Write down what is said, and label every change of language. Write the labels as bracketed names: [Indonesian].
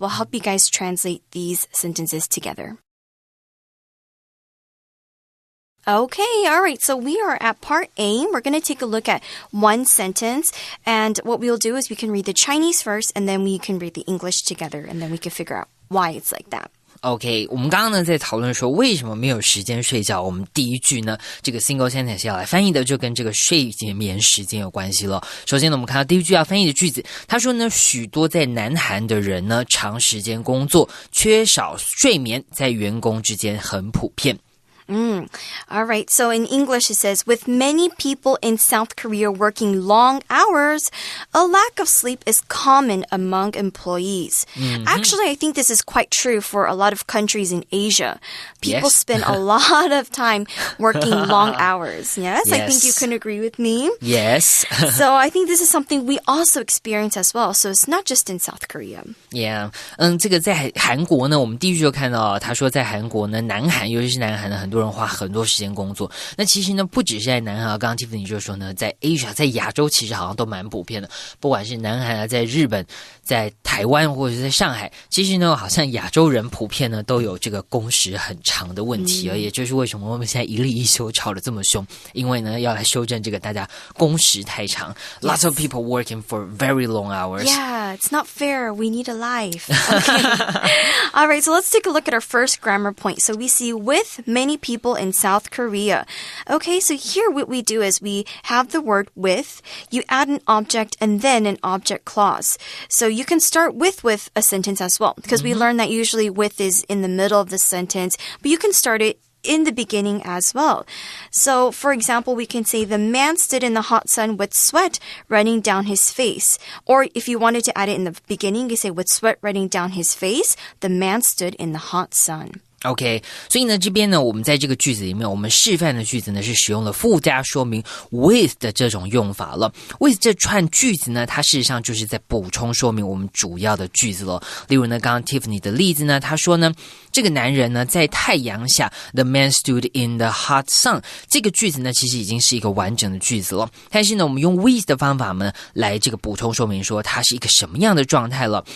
[English] We'll help you guys translate these sentences together. Okay, all right, so we are at part A. We're going to take a look at one sentence, and what we'll do is we can read the Chinese first, and then we can read the English together, and then we can figure out why it's like that. [Chinese] OK, 我们刚刚呢在讨论说为什么没有时间睡觉，我们第一句呢这个 single sentence 要来翻译的就跟这个睡眠时间有关系了。首先呢我们看到第一句要翻译的句子，他说呢许多在南韩的人呢长时间工作，缺少睡眠在员工之间很普遍。 [English] All right. So in English, it says, with many people in South Korea working long hours, a lack of sleep is common among employees. Actually, I think this is quite true for a lot of countries in Asia. People spend a lot of time working long hours. Yes, I think you can agree with me. Yes. So I think this is something we also experience as well. So it's not just in South Korea. Yeah. [Chinese] 这个在韩国呢，我们第一句就看到他说在韩国呢，南韩尤其是南韩呢，很多人花很多时间工作。那其实呢，不只是在南韩，刚刚 Tiffany 就说呢，在 Asia， 在亚洲其实好像都蛮普遍的。不管是南韩啊，在日本、在台湾或者是在上海，其实呢，好像亚洲人普遍呢都有这个工时很长的问题，也就是为什么我们现在一例一休吵得这么凶，因为呢要来修正这个大家工时太长。 [English] Lots of people working for very long hours. Yeah, it's not fair. We need a life. Okay. All right, so let's take a look at our first grammar point. So we see with many people in South Korea. Okay, so here what we do is we have the word with, you add an object and then an object clause. So you can start with a sentence as well, because we learned that usually with is in the middle of the sentence, but you can start it in the beginning as well. So, for example, we can say the man stood in the hot sun with sweat running down his face. Or if you wanted to add it in the beginning, you say with sweat running down his face, the man stood in the hot sun. [Chinese] OK, 所以呢这边呢我们在这个句子里面我们示范的句子呢是使用了附加说明 with 的这种用法了。 with 这串句子呢它事实上就是在补充说明我们主要的句子了。例如呢刚刚 Tiffany 的例子呢，他说呢这个男人呢在太阳下 [English] The man stood in the hot sun， [Chinese] 这个句子呢其实已经是一个完整的句子了，但是呢我们用 with 的方法呢来这个补充说明说他是一个什么样的状态了。